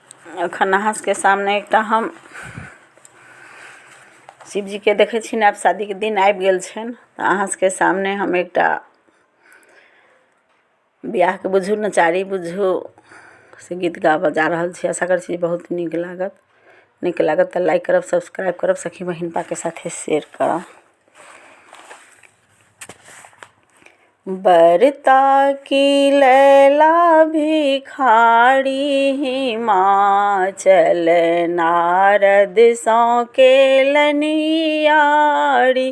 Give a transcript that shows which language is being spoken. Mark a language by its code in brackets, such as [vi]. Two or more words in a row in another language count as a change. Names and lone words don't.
[mai] अखन अहाँ सबके सामने एकटा हम शिव जी के देखे छी। आब शादी के दिन आबि गेल छनि तऽ अहाँ सबके सामने हम एकटा बियाह के बुझू नचारी बुझू से गीत गाबऽ जा रहल छी। आशा करै छी बहुत नीक लागत तऽ लाइक करब, सब्सक्राइब करब, सखी बहिन के साथे शेयर करब। बरता की लैला भिखारी हिमाचल नारद सौ के लनियारी।